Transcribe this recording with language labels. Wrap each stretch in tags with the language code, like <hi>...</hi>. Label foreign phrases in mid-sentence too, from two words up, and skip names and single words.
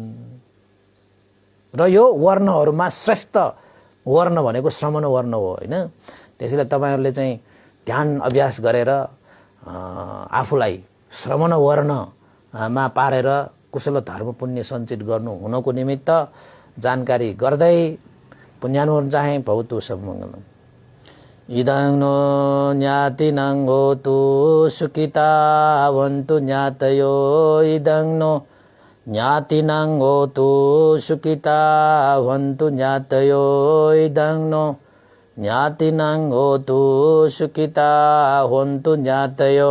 <ne>र यो वर्णहरूमा श्रेष्ठ वर्ण भनेको श्रमण वर्ण हो हैन। त्यसैले तपाईहरुले चाहिँ ध्यान अभ्यास गरेर आफूलाई श्रमण वर्णमा पारेर कुशल धर्म पुण्य सञ्चित गर्नु हुनको निमित्त जानकारी गर्दै पुण्यानुमोदन चाहे</ne> <pi>भवतु सब मङ्गलम्। इदं नो ज्ञातिनं होतु सुखिता भवन्तु ज्ञातयो। इदं नो ज्ञातिनं होतु सुखिता भवन्तु ज्ञातयो। इदं नो ज्ञातिनं होतु सुखिता भवन्तु ज्ञातयो।</pi>